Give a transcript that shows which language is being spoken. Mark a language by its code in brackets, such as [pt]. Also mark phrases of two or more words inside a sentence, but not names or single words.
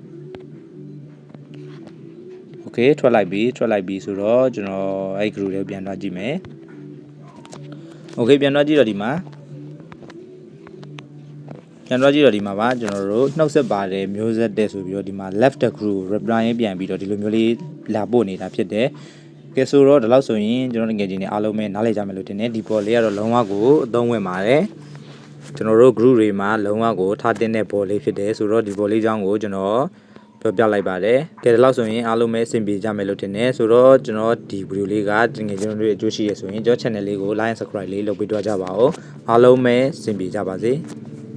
[my] Okay ထွက်လိုက်ပြီဆိုတော့ကျွန်တော်အဲ့ group တွေကိုပြန်သွားကြည့်မယ် Okay ပြန်သွားကြည့်တော့ဒီမှာပါကျွန်တော်တို့နှုတ်ဆက်ပါတယ်မျိုး ဆက်တဲ့ဆိုပြီးတော့ဒီမှာ [en] left the group reply [my] ပြန်ပြီးတော့ဒီလိုမျိုးလေးလာပို့နေတာဖြစ်တယ်ကဲဆိုတော့ဒီလောက်ဆိုရင်ကျွန်တော်ငယ်ချင်းတွေအားလုံးပဲနားလည်ကြမယ်လို့ထင်တယ်ဒီဘော်လေးကတော့လုံးဝကိုအသုံးဝင်ပါတယ်ကျွန်တော်တို့ group တွေမှာလုံးဝကိုထားတင်တဲ့ဘော်လေးဖြစ်တယ်ဆိုတော့ဒီဘော်လေးအကြောင်းကိုကျွန်တော်ပြောပြလိုက်ပါတယ်ကဲဒီလောက်ဆိုရင်အားလုံးပဲအဆင်ပြေကြမယ်လို့ထင်တယ်ဆိုတော့ကျွန်တော်ဒီဗီဒီယိုလေးကငယ်ချင်းတို့အကျိုးရှိရဆိုရင်ကျွန်တော် channel လေးကို [en] like and subscribe [my] လေးလုပ်ပေးတော့ကြပါဦးအားလုံးပဲအဆင်ပြေကြပါစေ